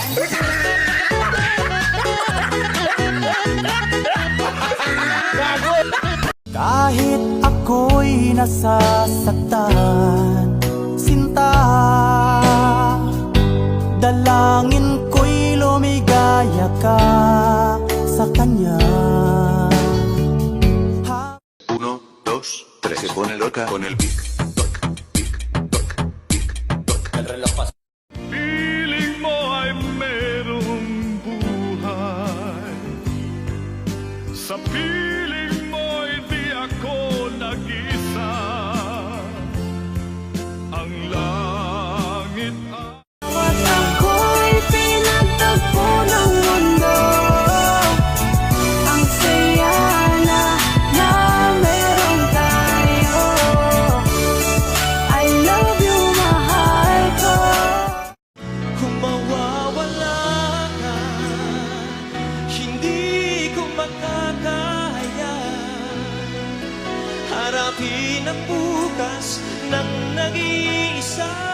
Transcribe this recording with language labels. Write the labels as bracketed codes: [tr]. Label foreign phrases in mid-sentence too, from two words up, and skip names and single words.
[tl] Kahit ako'y nasasaktan, sinta, dalangin ko'y lumigaya ka sa kanya. 1, 2, 3. [es] Se pone loca con el pic, toc, pic, toc, pic, toc. El reloj pasa. [tl] piling mo ay merong buhay. Sa piling mo'y di ako nag-isa. Ang langit At ako'y pinagtagpo ng mundo. Ang saya na meron tayo. [en] I love you, [tl] mahal ko. Kung mawawala ka, hindi ko makakaya harapin ang bukas ng nag-iisa.